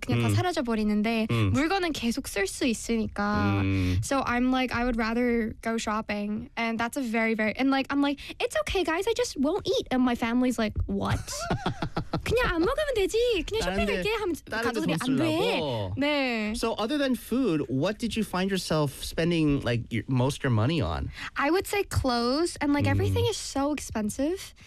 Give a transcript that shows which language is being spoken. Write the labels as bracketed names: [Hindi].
[Korean] 그냥 다 사라져 버리는데 물건은 계속 쓸 수 있으니까. [English] So I'm like I would rather go shopping, and that's a very very and like I'm like it's okay, guys. I just won't eat, and my family's like what. [Korean] 그냥 안 먹으면 되지. 그냥 쇼핑할게 하면 가족들이 안 돼. 네. [English] So other than food, what did you find yourself spending like most your money on? I would say clothes and like everything is so expensive